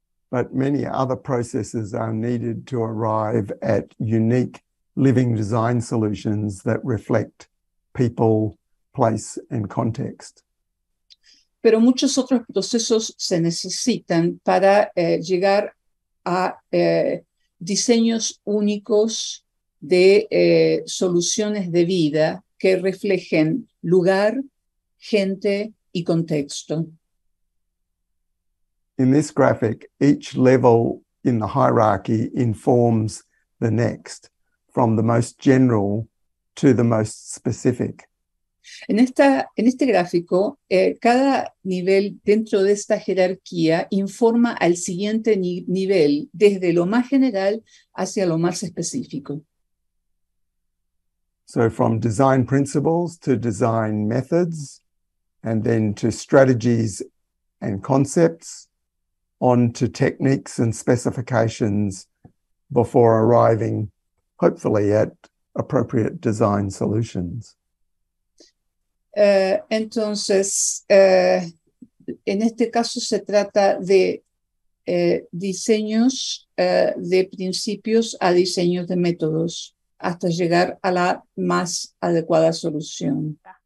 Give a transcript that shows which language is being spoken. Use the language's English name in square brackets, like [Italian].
[English] But many other processes are needed to arrive at unique living design solutions that reflect people, place, and context. [Spanish] Pero muchos otros procesos se necesitan para llegar a diseños únicos de soluciones de vida que reflejen lugar, gente y contexto. [English] In this graphic, each level in the hierarchy informs the next, from the most general to the most specific. [Spanish] En este gráfico, cada nivel dentro de esta jerarquía informa al siguiente nivel, desde lo más general hacia lo más específico. [English] So from design principles to design methods, and then to strategies and concepts, on to techniques and specifications before arriving, hopefully, at appropriate design solutions. [Spanish] Entonces, en este caso se trata de diseños de principios a diseños de métodos hasta llegar a la más adecuada solución.